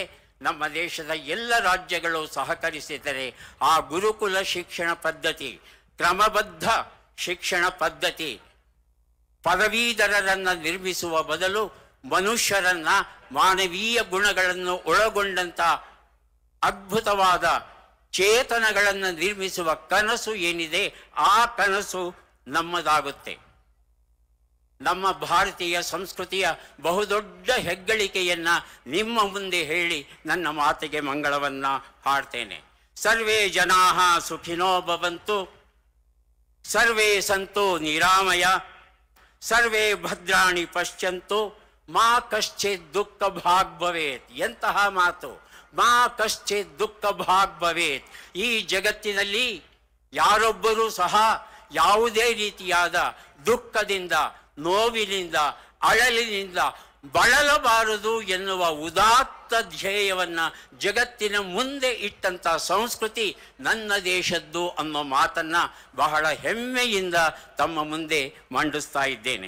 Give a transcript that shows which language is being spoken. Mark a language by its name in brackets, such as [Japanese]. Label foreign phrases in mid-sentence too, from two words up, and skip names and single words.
[Kannada] ನಮ್ಮ ದೇಶದ ಎಲ್ಲ ರಾಜ್ಯಗಳು ಸಹಕರಿಸಿದರೆ ಆ ಗುರುಕುಲ ಶಿಕ್ಷಣ ಪದ್ಧತಿ, ಕ್ರಮಬದ್ಧ ಶಿಕ್ಷಣ ಪದ್ಧತಿ ಪದವೀಧರರನ್ನು ನಿರ್ಮಿಸುವ ಬದಲು ಮನುಷ್ಯರನ್ನು, ಮಾನವೀಯ ಗುಣಗಳನ್ನು ಒಳಗೊಂಡಂಥ ಅದ್ಭುತವಾದ ಚೇತನಗಳನ್ನು ನಿರ್ಮಿಸುವ ಕನಸು ಏನಿದೆ ಆ ಕನಸು ನಮ್ಮದಾಗುತ್ತೆ. ನಮ್ಮ ಭಾರತೀಯ ಸಂಸ್ಕೃತಿಯ ಬಹುದೊಡ್ಡ ಹೆಗ್ಗಳಿಕೆಯನ್ನು ನಿಮ್ಮ ಮುಂದೆ ಹೇಳಿ ನನ್ನ ಮಾತಿಗೆ ಮಂಗಳವನ್ನು ಹಾಡ್ತೇನೆ. [Sanskrit] ಸರ್ವೇ ಜನಾಃ ಸುಖಿನೋ ಭವಂತು, ಸರ್ವೇ ಸಂತು ನಿರಾಮಯ, ಸರ್ವೇ ಭದ್ರಾಣಿ ಪಶ್ಯಂತು, ಮಾ ಕಶ್ಚಿತ್ ದುಃಖ ಭಾಗ್ ಭವೇತ್. [Kannada] ಎಂತಹ ಮಾತು! [Sanskrit] ಮಾ ಕಶ್ಚಿತ್ ದುಃಖ ಭಾಗ್ ಭವೇತ್. [Kannada] ಈ ಜಗತ್ತಿನಲ್ಲಿ ಯಾರೊಬ್ಬರೂ ಸಹ ಯಾವುದೇ ರೀತಿಯಾದ ದುಃಖದಿಂದ, ನೋವಿನಿಂದ, ಅಳಲಿನಿಂದ ಬಳಲಬಾರದು ಎನ್ನುವ ಉದಾತ್ತ ಧ್ಯೇಯವನ್ನು ಜಗತ್ತಿನ ಮುಂದೆ ಇಟ್ಟಂಥ ಸಂಸ್ಕೃತಿ ನನ್ನ ದೇಶದ್ದು ಅನ್ನೋ ಮಾತನ್ನು ಬಹಳ ಹೆಮ್ಮೆಯಿಂದ ತಮ್ಮ ಮುಂದೆ ಮಂಡಿಸ್ತಾ ಇದ್ದೇನೆ.